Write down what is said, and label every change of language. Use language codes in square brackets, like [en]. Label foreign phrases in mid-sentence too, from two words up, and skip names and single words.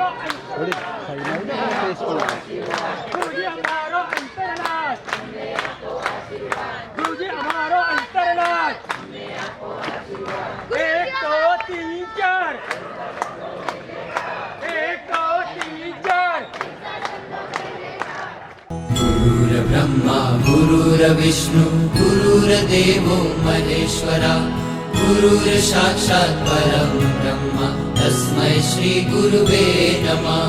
[gu] વડીલ સાઈડમાં આવી જાઓ, સ્પેસ પર. ગુરુજી અમારો અંતરનાથ. ગુરુજી અમારો અંતરનાથ. [hi] एक तो तीन चार. एक तो तीन चार. [sa] गुरुर्ब्रह्मा गुरुर्विष्णु गुरुर्देवो महेश्वरा गुरुर्साक्षात् परं ब्रह्म तस्मै श्री गुरुवे नमः.